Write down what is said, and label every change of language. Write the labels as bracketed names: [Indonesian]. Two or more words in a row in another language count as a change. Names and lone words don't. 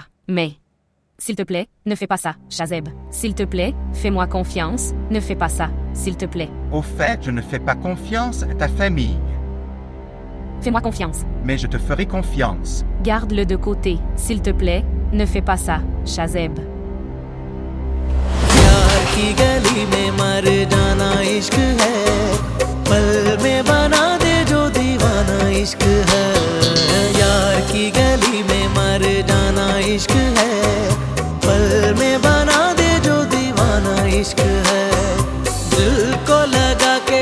[French] Mais, s'il te plaît, ne fais pas ça, Shazeb. S'il te plaît, fais-moi confiance, ne fais pas ça, s'il te plaît. Au fait, je ne fais pas confiance à ta famille. Fais-moi confiance. Mais je te ferai confiance. Garde-le de côté, s'il te plaît, ne fais pas ça, Shazeb. [Hindi] की गली में मर जाना इश्क है पल में बना दे जो दीवाना इश्क है यार की गली इश्क है पल में बना दे जो दीवाना इश्क है दिल को लगा के